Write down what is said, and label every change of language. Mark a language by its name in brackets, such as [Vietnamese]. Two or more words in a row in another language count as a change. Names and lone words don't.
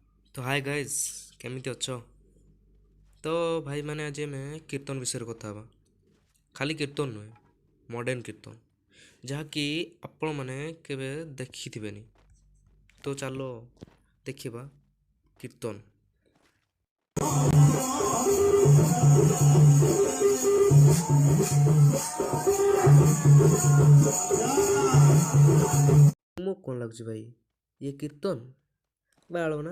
[Odia] तो [English] hi guys, [Odia] କେମିତି ଅଛ? ତ ଭାଇ ମାନେ ଆଜି ଆମେ କୀର୍ତ୍ତନ ବିଷୟରେ କଥା ହେବା। ଖାଲି କୀର୍ତ୍ତନ ନୁହେଁ, ମଡ଼ର୍ଣ୍ଣ କୀର୍ତ୍ତନ, ଯାହାକି ଆପଣମାନେ କେବେ ଦେଖିଥିବେନି। ତ ଚାଲ ଦେଖିବା କୀର୍ତ୍ତନ। ମୁଁ କ'ଣ ଲାଗୁଛି ଭାଇ, ଇଏ କୀର୍ତ୍ତନ ବାଳ ନା?